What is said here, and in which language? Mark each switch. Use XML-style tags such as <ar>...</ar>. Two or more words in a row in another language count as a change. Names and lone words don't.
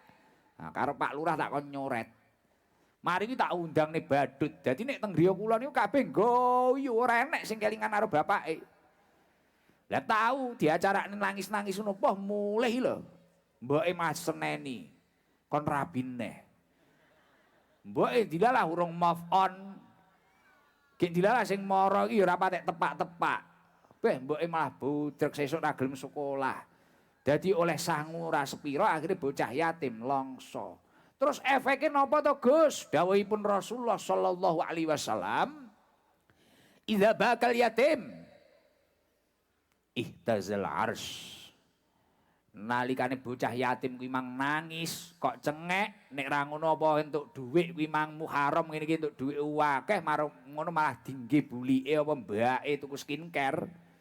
<jv>Nah, karo Pak Lurah tak kon nyoret. Mari iki tak undang nih badut. Dadi nek teng griya kula niku kabeh ngguyu ora enek sing kelingan karo bapake. Lah tahu diacarane nangis-nangis ngono poh mulih lho. Mboke Mas seneni. Kon rabin neh. Mboke dilalah urung</jv> <en>move on.</en> <jv>Gek dilalah sing mara iki ora patek tepak-tepak. Beh mboke malah budrek sesuk ra gelem sekolah. Dadi oleh sangu ora sepira akhirnya bocah yatim longso. Terus efeknya napa to Gus?</jv> <ar>Dawuhipun Rasulullah صلى الله عليه وسلم إذا بكى اليتيم اهتز العرش."</ar> <jv>Nalikane bocah yatim kuwi mang nangis, kok cengek, nek ra ngono apa entuk dhuwit kuwi mang muharam ngene iki entuk dhuwit akeh marang ngono malah dingge bulike apa mbake tuku skincare.</jv>